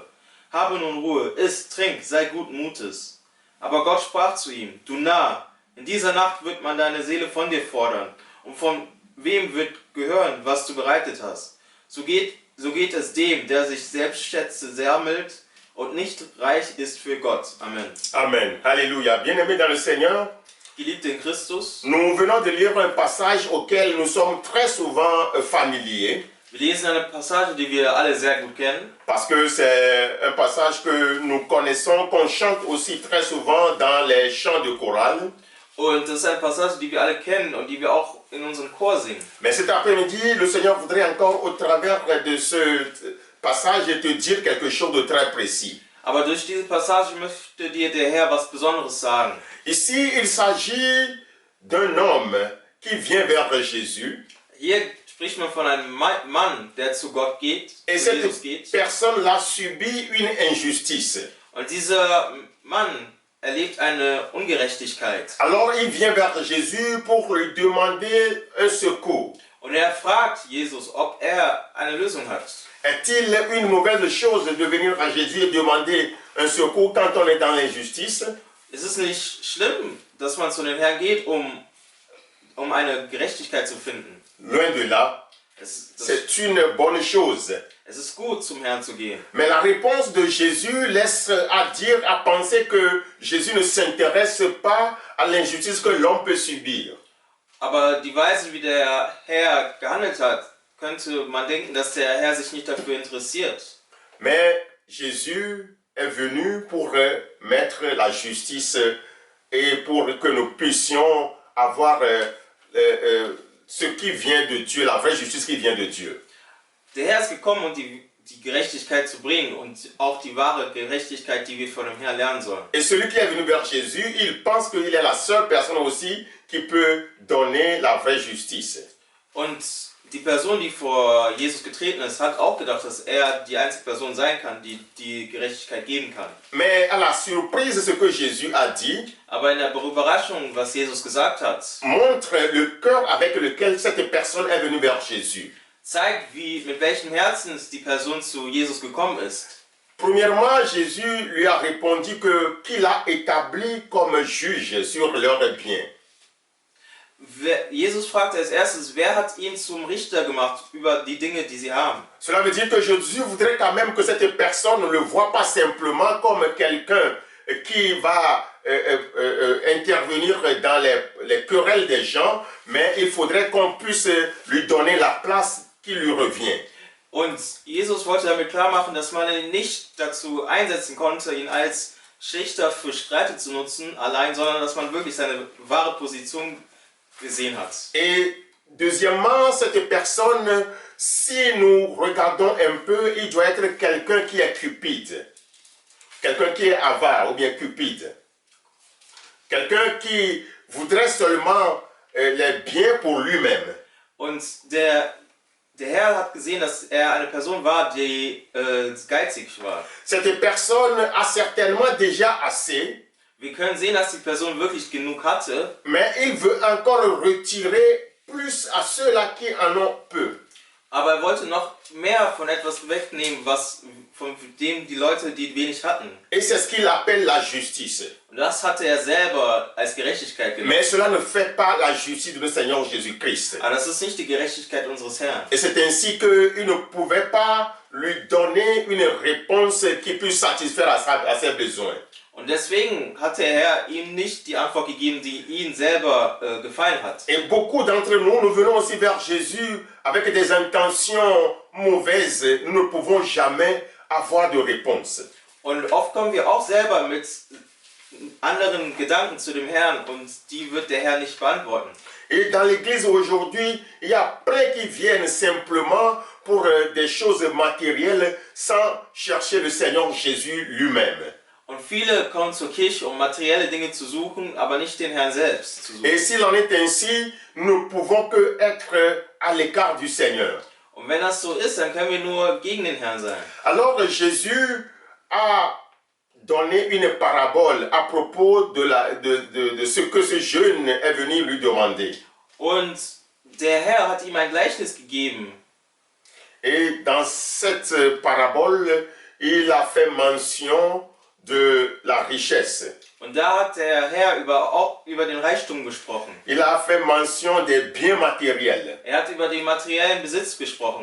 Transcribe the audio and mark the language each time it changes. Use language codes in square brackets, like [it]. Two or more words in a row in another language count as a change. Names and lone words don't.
[de] Habe nun Ruhe, iss, trink, sei guten Mutes. Aber Gott sprach zu ihm: Du Narr, in dieser Nacht wird man deine Seele von dir fordern. Und von wem wird gehören, was du bereitet hast? So geht es dem, der sich selbst Schätze sammelt und nicht reich ist für Gott. Amen. [fr] Amen. Alléluia. Bien-aimés dans le Seigneur, [de] Geliebte in Christus, [fr] nous venons de lire un passage auquel nous sommes très souvent familiers. [de] wir lesen eine Passage, die wir alle sehr gut kennen. [fr] Parce que c'est un passage que nous connaissons, qu'on chante aussi très souvent dans les chants de chorale. [de] Und das ist eine Passage, die wir alle kennen und die wir auch in unserem Chor singen. [fr] Mais cet après-midi, le Seigneur voudrait encore, au travers de ce passage, te dire quelque chose de très précis. [de] Aber durch diese Passage möchte dir der Herr was Besonderes sagen. [fr] Ici, il s'agit d'un homme qui vient vers Jésus. [de] Hier spricht man von einem Mann, der zu Gott geht, [fr] Et [de] zu Jesus [fr] cette [de] geht. [fr] personne-là subit une injustice. [de] Und dieser Mann erlebt eine Ungerechtigkeit. [fr] Alors il vient vers Jésus pour lui demander un secours. [de] Und er fragt Jesus, ob er eine Lösung hat. [fr] Est-il une mauvaise chose de venir à Jésus et demander un secours quand on est dans l'injustice? [de] Ist es nicht schlimm, dass man zu den Herrn geht, um eine Gerechtigkeit zu finden? [fr] Loin de là, c'est une bonne chose. [de] Es ist gut, zum Herrn zu gehen. [fr] Mais la réponse de Jésus laisse à penser que Jésus ne s'intéresse pas à l'injustice que l'homme peut subir. [de] Aber die Weise, wie der Herr gehandelt hat, könnte man denken, dass der Herr sich nicht dafür interessiert. [fr] Mais Jésus est venu pour mettre la justice et pour que nous puissions avoir ce qui vient de Dieu, la vraie justice qui vient de Dieu. [de] Der Herr ist gekommen, um die Gerechtigkeit zu bringen und auch die wahre Gerechtigkeit, die wir von dem Herrn lernen sollen. [fr] Et celui qui est venu vers Jésus, il pense qu'il est la seule personne aussi qui peut donner la vraie justice. [de] Und die Person, die vor Jesus getreten ist, hat auch gedacht, dass er die einzige Person sein kann, die die Gerechtigkeit geben kann. [fr] Mais à la surprise, ce que Jésus a dit [de] Aber in der Überraschung, was Jesus gesagt hat, [fr] montre le cœur avec lequel cette personne est venue vers Jésus. [de] zeigt, mit welchem Herzen die Person zu Jesus gekommen ist. [fr] Premièrement, Jésus lui a répondu qu'il a établi comme juge sur leurs biens. [de] Jesus fragte als erstes, wer hat ihn zum Richter gemacht über die Dinge, die sie haben? [fr] Cela veut dire que Jésus voudrait quand même que cette personne ne le voit pas simplement comme quelqu'un qui va intervenir dans les querelles des gens, mais il faudrait qu'on puisse lui donner la place qui lui revient. [de] Und Jesus wollte damit klar machen, dass man ihn nicht dazu einsetzen konnte, ihn als Schlichter für Streite zu nutzen, allein, sondern dass man wirklich seine wahre Position gesehen hat. [fr] Et deuxièmement, cette personne, si nous regardons un peu, il doit être quelqu'un qui est cupide. Quelqu'un qui est avare ou bien cupide. Quelqu'un qui voudrait seulement les biens pour lui-même. [de] Und der Herr hat gesehen, dass er eine Person war, die geizig war. [fr] Cette personne a certainement déjà assez. [de] Wir können sehen, dass die Person wirklich genug hatte. [fr] Mais il veut encore retirer plus à ceux-là qui en ont peu. [de] Aber er wollte noch mehr von etwas wegnehmen, von dem die Leute, die wenig hatten. [fr] Et c'est ce qu'il appelle la justice. [de] Und das hatte er selber als Gerechtigkeit genommen. [fr] Mais cela ne fait pas la justice de notre Seigneur Jésus-Christ. [de] Aber das ist nicht die Gerechtigkeit unseres Herrn. [fr] Et c'est ainsi qu'il ne pouvait pas lui donner une réponse qui puisse satisfaire à ses besoins. [de] Und deswegen hat der Herr ihm nicht die Antwort gegeben, die ihn selber gefallen hat. [fr] Et beaucoup d'entre nous, nous venons aussi vers Jésus avec des intentions mauvaises. Nous ne pouvons jamais avoir de réponse. [de] Und oft kommen wir auch selber mit anderen Gedanken zu dem Herrn und die wird der Herr nicht beantworten. [fr] Et dans l'église aujourd'hui, il y a plein qui viennent simplement pour des choses matérielles sans chercher le Seigneur Jésus lui-même. [de] Und viele kommen zur Kirche, um materielle Dinge zu suchen, aber nicht den Herrn selbst zu suchen. [fr] Et s'il en est ainsi, nous ne pouvons que être à l'écart du Seigneur. [de] Und wenn das so ist, dann können wir nur gegen den Herrn sein. [fr] Alors Jésus a donné une parabole à propos de ce que ce jeune est venu lui demander. [de] Und der Herr hat ihm ein Gleichnis gegeben. [fr] Et dans cette parabole, il a fait mention de la richesse. [de] Und da hat der Herr auch über den Reichtum gesprochen. [fr] Il a fait mention des biens matériels [de] Er hat über den materiellen Besitz gesprochen,